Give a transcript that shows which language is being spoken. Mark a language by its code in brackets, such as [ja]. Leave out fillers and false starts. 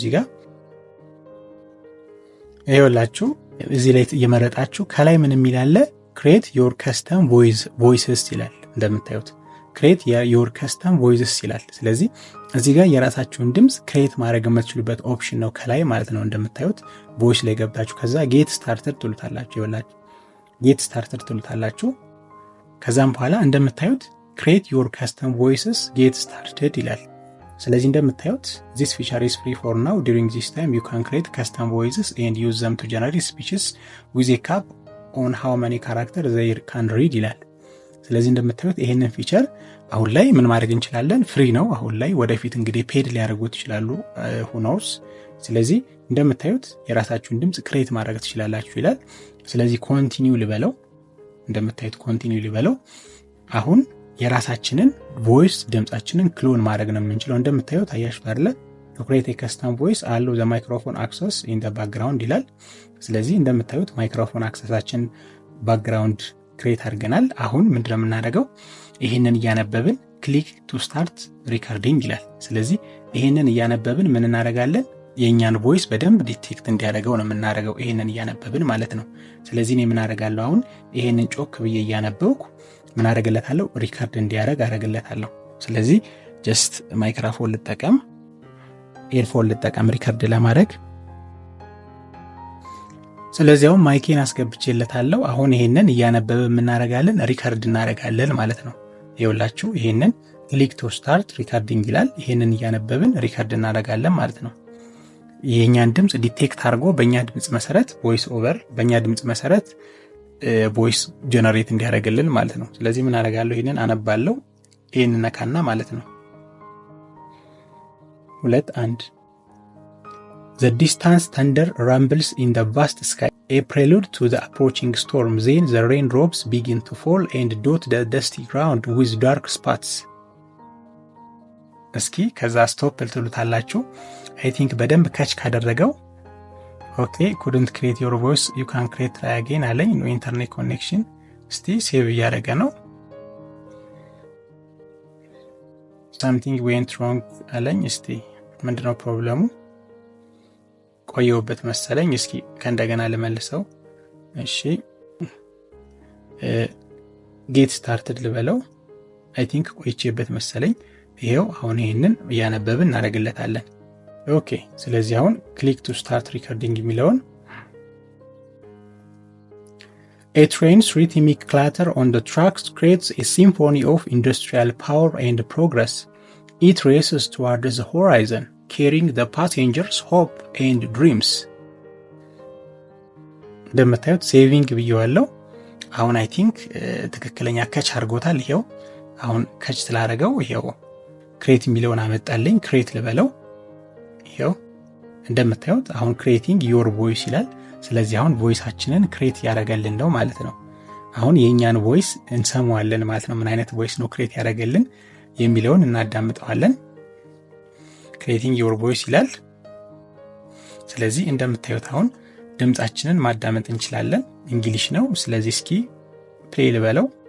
[am] እዚህ ጋር ይኸውላችሁ እዚህ ላይ እየመረጣችሁ ከላይ ምን የሚላለ [en] create your custom voices [am] ይላል። እንደምታዩት create your custom voices ይላል። ስለዚህ እዚህ ጋር የራሳችሁን ድምጽ ክሬት ማድረግ የምትችሉበት ኦፕሽን ነው ከላይ ማለት ነው። እንደምታዩት ቮይስ ላይ ገብታችሁ ከዛ ጌት ስታርተር ትሉታላችሁ። ይኸውላችሁ ጌት ስታርተር ትሉታላችሁ። ከዛም በኋላ እንደምታዩት [en] create your custom voices get started [am] ይላል። ስለዚህ እንደምታዩት [en] this feature is free for now. During this time you can create custom voices and use them to generate speeches with a cap on how many characters they can read [am] ይላል። ስለዚህ እንደምታዩት ይሄንን ፊቸር አሁን ላይ ምን ማድረግ እንችላለን? ፍሪ ነው አሁን ላይ። ወደፊት እንግዲህ ፔድ ሊያደርጉት ይችላሉ [en] who knows። ስለዚህ [am] እንደምታዩት የራሳችሁን ድምጽ ክሬት ማድረግ ትችላላችሁ ይላል። ስለዚህ ኮንቲኒው ልበለው። እንደምታዩት ኮንቲኒው ልበለው። አሁን የራሳችንን ቮይስ ድምጻችንን ክሎን ማድረግ ነው የምንችለው። እንደምታዩት አያችሁት አይደለ? [en] to create a custom voice allow the microphone access in the background [am] ይላል። ስለዚህ እንደምታዩት ማይክሮፎን አክሰሳችን ባክግራውንድ ክሬት አድርገናል። አሁን ምንድነው የምናደርገው? ይሄንን እያነበብን ክሊክ ቱ ስታርት ሪከርዲንግ ይላል። ስለዚህ ይሄንን እያነበብን ምን እናደርጋለን? የኛን ቮይስ በደንብ ዲቴክት እንዲያደርገው ነው የምናደርገው፣ ይሄንን እያነበብን ማለት ነው። ስለዚህ እኔ ምን አደርጋለሁ? አሁን ይሄንን ጮክ ብዬ እያነበብኩ ምን አደርግለታለሁ? ሪከርድ እንዲያደርግ አደርግለታለሁ። ስለዚህ ጀስት ማይክሮፎን ልጠቀም፣ ኤርፎን ልጠቀም ሪከርድ ለማድረግ። ስለዚህ አሁን ማይኬን አስገብቼለታለሁ። አሁን ይሄንን እያነበብን ምን እናደርጋለን? ሪከርድ እናደርጋለን ማለት ነው። ይኸውላችሁ ይሄንን ክሊክ ቱ ስታርት ሪከርዲንግ ይላል። ይሄንን እያነበብን ሪከርድ እናደርጋለን ማለት ነው። የኛን ድምጽ ዲቴክት አድርጎ በእኛ ድምጽ መሰረት ቮይስ ኦቨር በእኛ ድምጽ መሰረት ቮይስ ጀነሬት እንዲያደርግልን ማለት ነው። ስለዚህ ምን አደርጋለሁ? ይሄንን አነባለሁ። ይሄንን ነካና ማለት ነው [en] 2:1 The distant thunder rumbles in the vast sky, a prelude to the approaching storm. Then the raindrops begin to fall and dot the dusty ground with dark spots. [am] እስኪ ከዛ ስቶፕ ልትሉታላችሁ። I think በደንብ ካች ካደረገው ኦኬ [en] couldn't create your voice you can create try again [am] አለኝ። [en] no internet connection። [am] እስቲ ሴቭ እያደረገ ነው። [en] something went wrong [am] አለኝ። እስቲ ምንድነው ፕሮብለሙ? ቆየውበት መሰለኝ። እስኪ ከእንደገና ልመልሰው። እሺ ጌት ስታርትድ ልበለው። I think ቆይቼበት መሰለኝ። ይሄው አሁን ይሄንን እያነበብን እናደርግለታለን። ኦኬ ስለዚህ አሁን ክሊክ ቱ ስታርት ሪከርዲንግ የሚለውን [en] A train's rhythmic clatter on the tracks creates a symphony of industrial power and progress. It races towards the horizon, carrying the passengers' hope and dreams. [am] እንደምታዩት ሴቪንግ ብየዋለሁ። አሁን [en] I think [am] ትክክለኛ ከች አድርጎታል። ይሄው አሁን ከች ስላደረገው ይሄው ክሬት የሚለውን አመጣልኝ። ክሬት ልበለው። ይሄው እንደምታዩት አሁን ክሬቲንግ ዮር ቮይስ ይላል። ስለዚህ አሁን ቮይሳችንን ክሬት ያደርጋልን ነው ማለት ነው። አሁን የኛን ቮይስ እንሰማዋለን ማለት ነው። ምን አይነት ቮይስ ነው ክሬት ያደርጋልን የሚለውን እናዳምጠዋለን። ክሬቲንግ ዮር ቮይስ ይላል። ስለዚህ እንደምታዩት አሁን ድምጻችንን ማዳመጥ እንችላለን። እንግሊሽ ነው። ስለዚህ እስኪ ፕሌይ ልበለው።